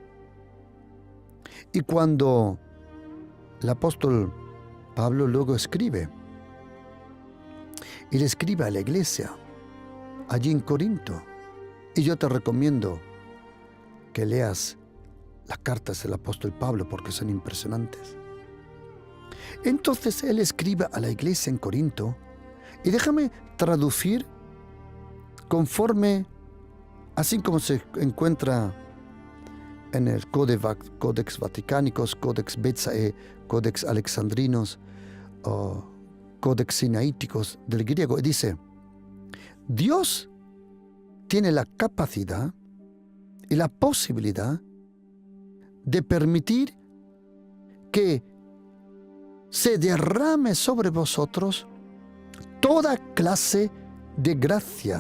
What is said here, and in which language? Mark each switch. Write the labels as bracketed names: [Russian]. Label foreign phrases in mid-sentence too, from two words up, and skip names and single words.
[Spanish] Y cuando el apóstol Pablo luego escribe, y le escribe a la iglesia allí en Corinto, y yo te recomiendo que leas las cartas del apóstol Pablo porque son impresionantes. Entonces él escribe a la iglesia en Corinto, y déjame traducir conforme, así como se encuentra en el Codex Vaticanicus, Codex Betsae, Codex Alexandrinos, o Codex Sinaíticos del griego, y dice: Dios tiene la capacidad y la posibilidad de permitir que se derrame sobre vosotros toda clase de gracia.